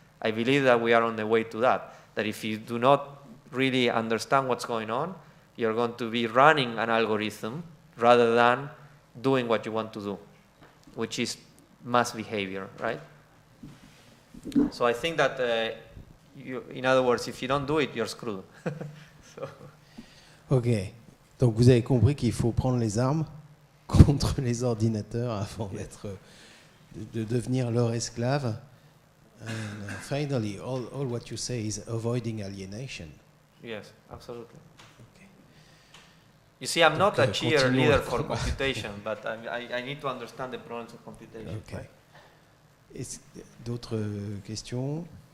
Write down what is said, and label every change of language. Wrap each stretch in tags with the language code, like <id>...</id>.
<en>I believe that we are on the way to that. That if you do not really understand what's going on, you're going to be running an algorithm rather than doing what you want to do, which is mass behavior, right? So I think that, in other words, if you don't do it, you're screwed. So.</en> <fr>Ok, donc vous avez compris qu'il faut prendre les armes contre les ordinateurs avant de devenir leur esclave.</fr> <en>And finally, all what you say is avoiding alienation. Yes, absolutely. Okay. You see, I'm not a cheerleader for computation, but I need to understand the problems of computation. Okay. Right?</en> <fr>Est-ce d'autres questions?</fr>